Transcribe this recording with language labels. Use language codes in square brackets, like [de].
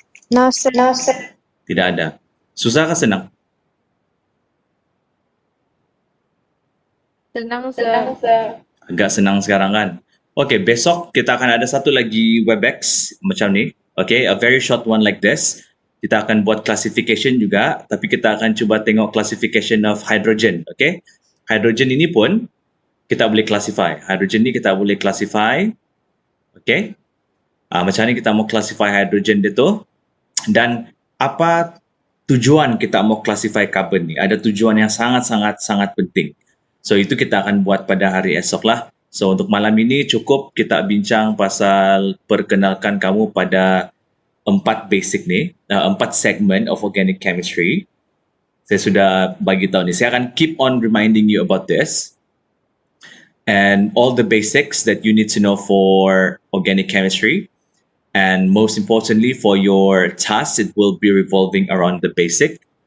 [en] No, sir. [ms] Tidak ada. Susah ke senang? Senang, sir. Agak senang sekarang kan? Okay, besok kita akan ada satu lagi WebEx macam ni. [en] Okay, a very short one like this. [ms] Kita akan buat classification juga, tapi kita akan cuba tengok [en] classification of hydrogen. [ms] Okay, hydrogen ini pun kita boleh classify. Hydrogen ni kita boleh classify. Okay, macam ni kita mau classify hydrogen dia tu. Dan apa tujuan kita mau classify carbon ni? Ada tujuan yang sangat penting. So itu kita akan buat pada hari esok lah. So untuk malam ini cukup kita bincang pasal perkenalkan kamu pada 4 basic ni, [en] 4 segment of organic chemistry. [ms] Saya sudah bagi tahu ni. Saya akan [en] keep on reminding you about this. And all the basics that you need to know for organic chemistry. And most importantly, for your task, it will be revolving around the basic.